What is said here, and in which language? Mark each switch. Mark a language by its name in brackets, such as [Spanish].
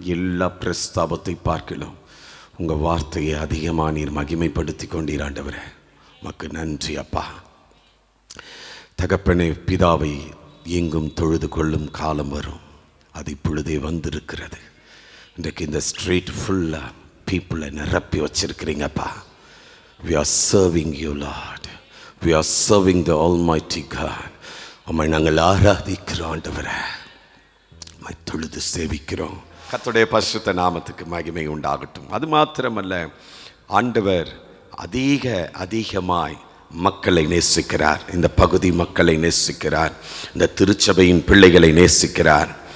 [Tamil] எல்லா பிரஸ்தாபத்தை பார்க்கலாம் உங்கள் வார்த்தையை அதிகமாக நீர் மகிமைப்படுத்தி கொண்டீர் ஆண்டவரே. உமக்கு நன்றி அப்பா. தகப்பனே, பிதாவை எங்கும் தொழுது கொள்ளும் காலம் வரும். அது இப்பொழுதே வந்திருக்கிறது. இன்றைக்கு இந்த ஸ்ட்ரீட் ஃபுல்லாக பீப்புளை நிரப்பி வச்சிருக்கிறீங்கப்பா. [English] We are serving you, Lord. We are serving the Almighty God. [Tamil] உம்மை நாங்கள் ஆராதிக்கிறோம் ஆண்டவரே. உம்மை தொழுது சேவிக்கிறோம். கர்த்தருடைய பரிசுத்த நாமத்துக்கு மகிமை உண்டாகட்டும். அது மாத்திரமல்ல, ஆண்டவர் அதிகமாய் மக்களை நேசிக்கிறார். இந்த பகுதி மக்களை நேசிக்கிறார். இந்த திருச்சபையின் பிள்ளைகளை நேசிக்கிறார்.